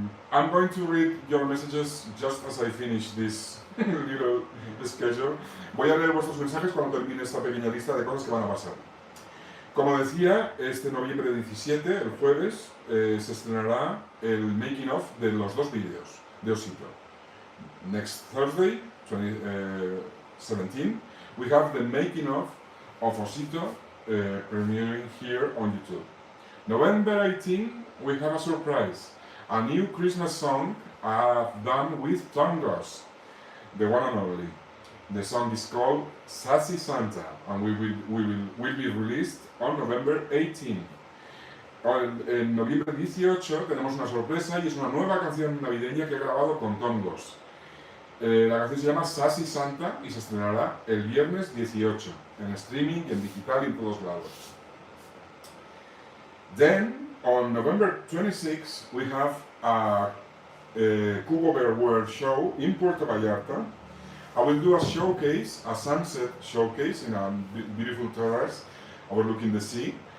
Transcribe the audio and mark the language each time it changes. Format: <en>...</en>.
<en>I'm going to read your messages just as I finish this little schedule.</en> <es>Voy a leer vuestros mensajes cuando termine esta pequeña lista de cosas que van a pasar. Como decía, este noviembre 17, el jueves, se estrenará el making of de los dos vídeos de Osito.</es> <en>Next Thursday, 2017, we have the making of Osito premiering here on YouTube. November 18, we have a surprise, a new Christmas song I've done with Tongos, the one and only. The song is called Sassy Santa, and will be released on November 18.</en> <es>En noviembre 18 tenemos una sorpresa y es una nueva canción navideña que he grabado con Tongos. La canción se llama Sassy Santa y se estrenará el viernes 18 en streaming, en digital y en todos lados.</es> <en>Then, on November 26, we have a Cubo Bearware show in Puerto Vallarta. I will do a showcase, a sunset showcase in a beautiful terrace overlooking the sea.</en>